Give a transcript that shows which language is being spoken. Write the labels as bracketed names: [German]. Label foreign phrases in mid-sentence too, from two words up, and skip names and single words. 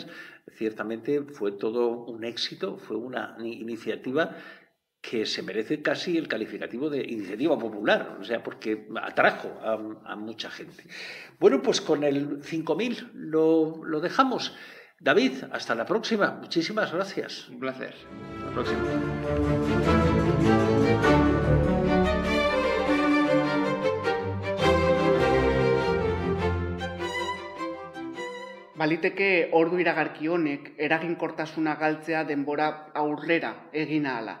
[Spanish] Ciertamente fue todo un éxito, fue una iniciativa que se merece casi el calificativo de iniciativa popular, o sea, porque atrajo a mucha gente. Bueno, pues con el 5.000 lo dejamos. David, hasta la próxima. Muchísimas gracias. Un placer. Hasta la próxima. [Basque] Baliteke ordu iragarki honek eraginkortasuna galtzea denbora aurrera egin ahala.